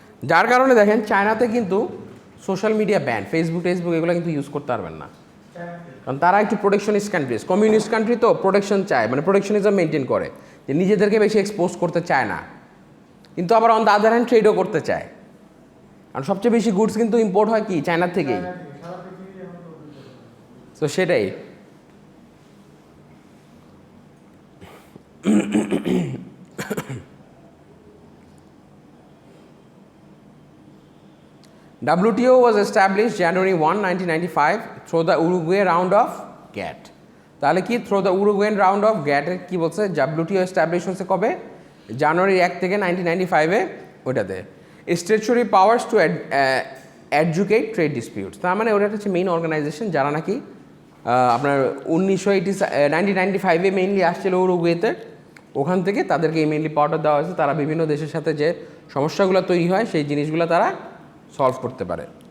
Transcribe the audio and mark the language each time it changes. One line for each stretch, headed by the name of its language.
Bangla: যার কারণে দেখেন চায়নাতে কিন্তু সোশ্যাল মিডিয়া ব্যান, ফেসবুক এগুলো কিন্তু ইউজ করতে পারবেন না, কারণ তারা একটু প্রোটেকশনিস্ট কান্ট্রিজ, কমিউনিস্ট কান্ট্রি তো প্রোটেকশন চায়, মানে প্রোটেকশনিজম মেনটেন করে, যে নিজেদেরকে বেশি এক্সপোজ করতে চায় না, কিন্তু আবার অন দ্য আদার হ্যান্ড ট্রেডও করতে চায়, কারণ সবচেয়ে বেশি গুডস কিন্তু ইম্পোর্ট হয় কি চায়নার থেকেই। তো সেটাই
English: WTO was established January 1, 1995 through the Uruguay round of GATT.
Bangla: তাহলে কি throw the Uruguayan round of গ্যাটের কী বলছে, WTO এস্টাবলিশ হচ্ছে কবে, জানুয়ারি 1 থেকে 1995-এ, ওইটাতে স্ট্যাচুরি পাওয়ার্স টু অ্যাডজুকেট ট্রেড ডিসপিউটস। তার মানে ওটা হচ্ছে মেইন অর্গানাইজেশন যারা নাকি আপনার 1995-এ মেইনলি আসছিল উরুগুয়েতে, ওখান থেকে তাদেরকে এই মেইনলি পাওয়ারটা দেওয়া হয়েছে, তারা বিভিন্ন দেশের সাথে যে সমস্যাগুলো তৈরি হয় সেই জিনিসগুলো তারা সলভ করতে পারে।